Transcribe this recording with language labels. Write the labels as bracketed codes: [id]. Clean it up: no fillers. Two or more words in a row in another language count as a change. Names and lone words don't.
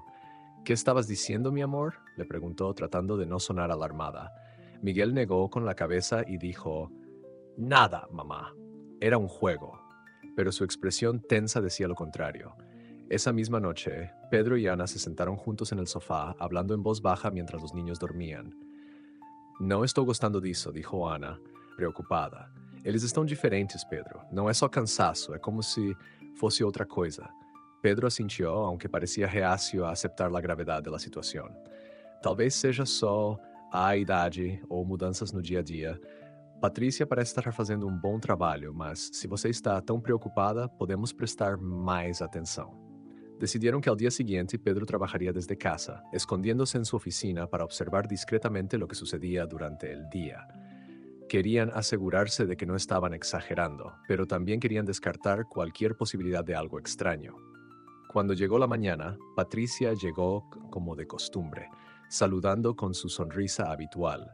[es] «¿Qué estabas diciendo, mi amor?», le preguntó, tratando de no sonar alarmada. Miguel negó con la cabeza y dijo: «Nada, mamá. Era un juego». Pero su expresión tensa decía lo contrario. Esa misma noche, Pedro y Ana se sentaron juntos en el sofá, hablando en voz baja mientras los niños dormían. [pt] «Não estou gostando disso», [es] dijo Ana, preocupada. [pt] «Eles estão diferentes, Pedro. Não é só cansaço, é como se fosse outra coisa». [es] Pedro asintió, aunque parecía reacio a aceptar la gravedad de la situación. [pt] «Talvez seja só a idade ou mudanças no dia a dia. Patrícia parece estar fazendo um bom trabalho, mas se você está tão preocupada, podemos prestar mais atenção». [es] Decidieron que al día siguiente Pedro trabajaría desde casa, escondiéndose en su oficina para observar discretamente lo que sucedía durante el día. Querían asegurarse de que no estaban exagerando, pero también querían descartar cualquier posibilidad de algo extraño. Cuando llegó la mañana, Patricia llegó como de costumbre, saludando con su sonrisa habitual.